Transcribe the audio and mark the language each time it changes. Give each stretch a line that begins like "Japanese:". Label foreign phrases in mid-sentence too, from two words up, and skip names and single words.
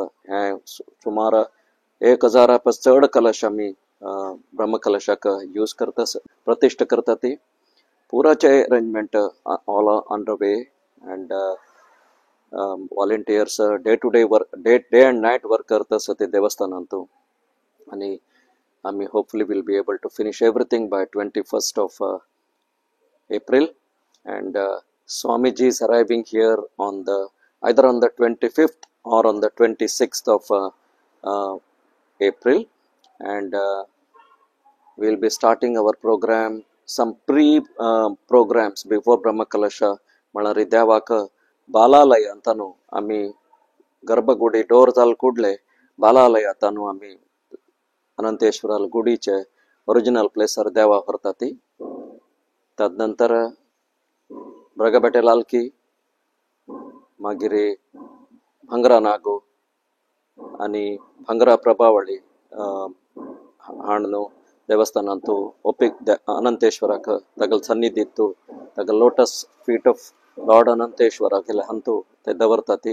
Konkani: हे सुमार 1000 चड कलश आमी ब्रह्मकलशाक यूज करता प्रतिश्ठ करता. ती पुराचे
English: arrangement all under way and volunteers day to day work day and night work
Konkani: करता ते देवस्थानांत. आनी आमी
English: hopefully will be able to finish everything by 21 April. And Swamiji is arriving here on either on the 25th or on the 26th of April, and we'll be starting our program, some programs before Brahmakalasha.
Konkani: Malari devaka balalaya antanu ami garbhagudi door zal kudle balalaya antanu ami अनंतेश्वराल गुडीचे ओरिजिनल प्लेसर देवा व्हरताती. तदनंतर ब्रगबेटे लालकी मागीर भांगरा नागो आनी भांगरा प्रभावळी हाडून देवस्थानांत ओपीक अनंतेश्वराक तगल सन्निधी तगल
English: lotus feet of Lord अनंतेश्वरा
Konkani: गेले हंतू ते दवरताती.